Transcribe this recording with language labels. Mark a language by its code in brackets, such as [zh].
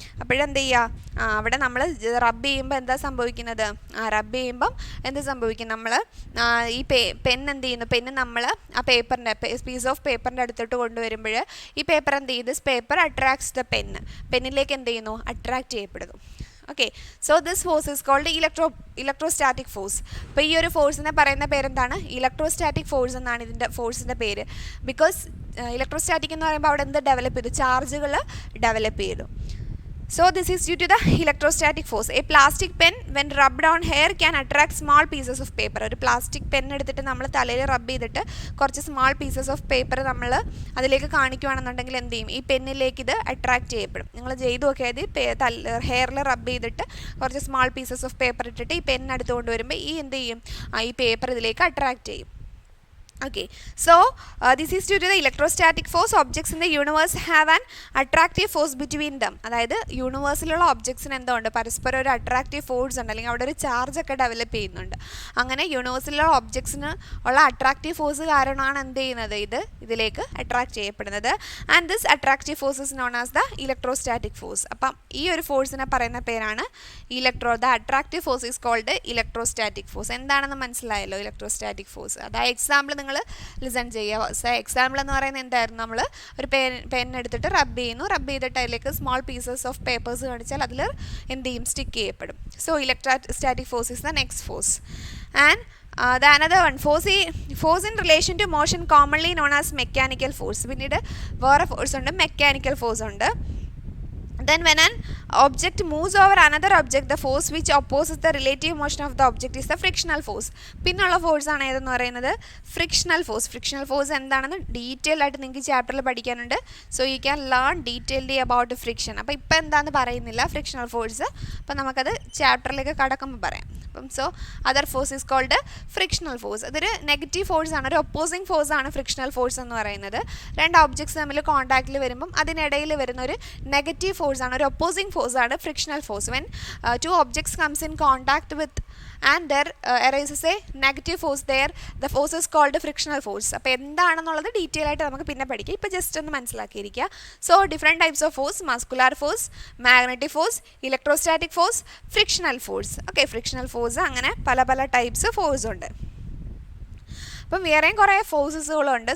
[ml] അപ്പോഴെന്ത് ചെയ്യുക, അവിടെ നമ്മൾ റബ്ബ് ചെയ്യുമ്പോൾ എന്താ സംഭവിക്കുന്നത്, റബ്ബ് ചെയ്യുമ്പം എന്ത് സംഭവിക്കും, നമ്മൾ ഈ പെൻ എന്ത് ചെയ്യുന്നു, പെന്ന് നമ്മൾ ആ പേപ്പറിൻ്റെ പീസ് ഓഫ് പേപ്പറിൻ്റെ അടുത്തോട്ട് കൊണ്ടുവരുമ്പോൾ ഈ പേപ്പർ എന്ത് ചെയ്യും, [en] this paper attracts the [ml] പെന്നിലേക്ക് എന്ത് ചെയ്യുന്നു, അട്രാക്റ്റ് ചെയ്യപ്പെടുന്നു. [en] Okay, so this force is called electrostatic force. [ml] അപ്പോൾ ഈ ഒരു ഫോഴ്സിനെ പറയുന്ന പേരെന്താണ്, ഇലക്ട്രോസ്റ്റാറ്റിക് ഫോഴ്സ് എന്നാണ് ഇതിൻ്റെ ഫോഴ്സിൻ്റെ പേര്. ബിക്കോസ് ഇലക്ട്രോസ്റ്റാറ്റിക് എന്ന് പറയുമ്പോൾ അവിടെ എന്ത് ഡെവലപ്പ് ചെയ്തു, ചാർജുകൾ ഡെവലപ്പ് ചെയ്തു. [en] So this is due to the electrostatic force. A plastic pen when rubbed on hair can attract small pieces of paper. [ml] ഒരു പ്ലാസ്റ്റിക് പെൻ എടുത്തിട്ട് നമ്മൾ തലയിൽ റബ്ബ് ചെയ്തിട്ട് കുറച്ച് സ്മാൾ പീസസ് ഓഫ് പേപ്പർ നമ്മൾ അതിലേക്ക് കാണിക്കുകയാണെന്നുണ്ടെങ്കിൽ എന്ത് ചെയ്യും, ഈ പെന്നിലേക്ക് ഇത് അട്രാക്റ്റ് ചെയ്യപ്പെടും. നിങ്ങൾ ചെയ്ത് നോക്കിയാൽ ഹെയറിൽ റബ്ബ് ചെയ്തിട്ട് കുറച്ച് സ്മാൾ പീസസ് ഓഫ് പേപ്പർ ഇട്ടിട്ട് ഈ പെൻ എടുത്ത് കൊണ്ടുവരുമ്പോൾ ഈ എന്ത് ചെയ്യും, ഈ പേപ്പർ ഇതിലേക്ക് അട്രാക്റ്റ് ചെയ്യും. [en] Okay, so this is due to the electrostatic force. Objects in the universe have an attractive force between them. [ml] അതായത് യൂണിവേഴ്സിലുള്ള ഒബ്ജക്ട്സിന് എന്തുണ്ട്, പരസ്പരം ഒരു അട്രാക്റ്റീവ് ഫോഴ്സ് ഉണ്ട്, അല്ലെങ്കിൽ അവിടെ ഒരു ചാർജ് ഒക്കെ ഡെവലപ്പ് ചെയ്യുന്നുണ്ട്. അങ്ങനെ യൂണിവേഴ്സിലുള്ള ഒബ്ജക്ട്സിന് ഉള്ള അട്രാക്റ്റീവ് ഫോഴ്സ് കാരണമാണ് എന്ത് ചെയ്യുന്നത്, ഇതിലേക്ക് അട്രാക്റ്റ് ചെയ്യപ്പെടുന്നത്. [en] And this attractive force is known as the electrostatic force. [ml] അപ്പം ഈ ഒരു ഫോഴ്സിനെ പറയുന്ന പേരാണ് [en] The attractive force is called electrostatic force. [ml] എന്താണെന്ന് മനസ്സിലായല്ലോ ഇലക്ട്രോസ്റ്റാറ്റിക് ഫോഴ്സ്. അതായത് എക്സാമ്പിൾ നിങ്ങൾ ലിസൺ ചെയ്യുക. എക്സാമ്പിൾ എന്ന് പറയുന്നത് എന്തായിരുന്നു, നമ്മൾ ഒരു പെൻ എടുത്തിട്ട് റബ്ബ് ചെയ്യുന്നു, റബ്ബ് ചെയ്തിട്ട് അതിലേക്ക് സ്മോൾ പീസസ് ഓഫ് പേപ്പേഴ്സ് കാണിച്ചാൽ അതിൽ എന്ത് ചെയ്യും, സ്റ്റിക്ക് ചെയ്യപ്പെടും. [en] So electrostatic force is the next force. And the another one, force in relation to motion commonly known as mechanical force. [ml] പിന്നീട് വേറെ ഫോഴ്സ് ഉണ്ട്, മെക്കാനിക്കൽ ഫോഴ്സ് ഉണ്ട്. [en] Then when an object moves over another object, the force which opposes the relative motion of the object is the frictional force. [ml] പിന്നുള്ള force ആണ് ഏതെന്ന് പറയുന്നത്, frictional force. Frictional force എന്താണെന്ന് detail ആയിട്ട് നിങ്ങൾക്ക് ചാപ്റ്ററിൽ പഠിക്കാനുണ്ട്. [en] So you can learn detailly about friction. [ml] അപ്പോൾ ഇപ്പം എന്താണെന്ന് പറയുന്നില്ല ഫ്രിക്ഷണൽ ഫോഴ്സ്, അപ്പം നമുക്കത് ചാപ്റ്ററിലേക്ക് കടക്കുമ്പോൾ പറയാം. അപ്പം [en] So other force is called frictional force. [ml] അതൊരു നെഗറ്റീവ് ഫോഴ്സ് ആണ്, ഒരു ഒപ്പോസിങ് ഫോഴ്സ് ആണ് ഫ്രിക്ഷണൽ ഫോഴ്സ് എന്ന് പറയുന്നത്. രണ്ട് ഒബ്ജക്ട്സ് തമ്മിൽ കോൺടാക്റ്റിൽ വരുമ്പം അതിനിടയിൽ വരുന്ന ഒരു നെഗറ്റീവ് ഫോഴ്സ് ആണ്, ഒരു ഒപ്പോസിങ് ഫോഴ്സ് ആണ് frictional force. [en] When two objects comes in contact with and there arises a negative force there, the force is called frictional force. [ml] അപ്പോൾ എന്താണെന്നുള്ളത് ഡീറ്റെയിൽ ആയിട്ട് നമുക്ക് പിന്നെ പഠിക്കാം, ഇപ്പോൾ ജസ്റ്റ് ഒന്ന് മനസ്സിലാക്കിയിരിക്കുക. [en] So different types of force, muscular force, magnetic force, electrostatic force, frictional force. [ml] Okay, frictional force അങ്ങനെ പല പല ടൈപ്സ് ഫോഴ്സ് ഉണ്ട്. അപ്പം വേറെയും കുറേ ഫോഴ്സസുകളുണ്ട്.